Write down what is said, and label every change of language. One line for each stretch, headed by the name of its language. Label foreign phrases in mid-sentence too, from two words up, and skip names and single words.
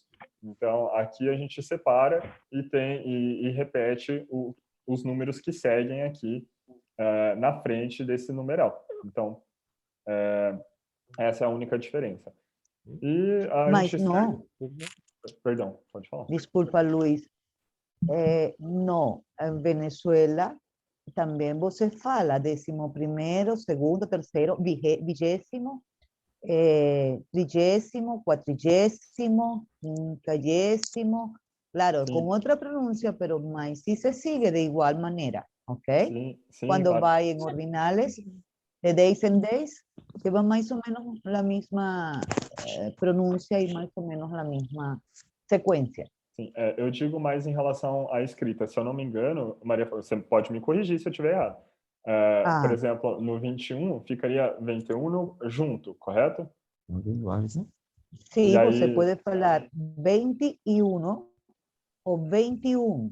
Portuguese: Então, aqui a gente separa e repete os números que seguem aqui na frente desse numeral. Então, essa é a única diferença. E a Mas gente não, Perdão, pode falar. desculpa,
Spanish: Luis. No, en Venezuela también
Portuguese: você fala
Spanish: 11º, segundo, terceiro, vigésimo, 30º, 40º, 50º, claro,
Portuguese: Sim,
Spanish: con otra pronuncia, pero más sí se sigue de igual manera, ¿ok?
Portuguese: sim,
Spanish: Cuando
Portuguese: claro.
Spanish: va en ordinales, de
English: days and days,
Spanish: lleva más o menos la misma pronuncia y más o menos la misma secuencia.
Portuguese: Sim, eu digo mais em relação à escrita. Se eu não me engano, Maria, você pode me corrigir se eu estiver errado. Por exemplo, no 21 ficaria 21 junto, correto?
Spanish: Sí,
Portuguese: E você aí, pode falar 21 ou 21.